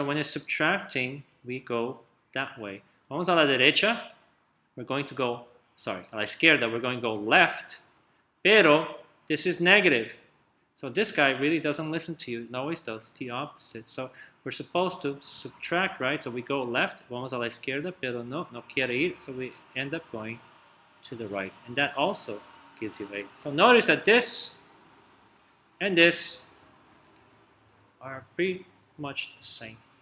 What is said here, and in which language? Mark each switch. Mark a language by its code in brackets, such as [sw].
[en] So when it's subtracting, we go that way. [es] Vamos a la derecha, [en] we're going to go, [es] a la izquierda, [en] we're going to go left, pero this is negative. So this guy really doesn't listen to you. It always does the opposite. So we're supposed to subtract, right? So we go left, [es] vamos a la izquierda, pero no quiere ir. [en] So we end up going to the right. And that also gives you 8. So notice that this and this are pretty much the same.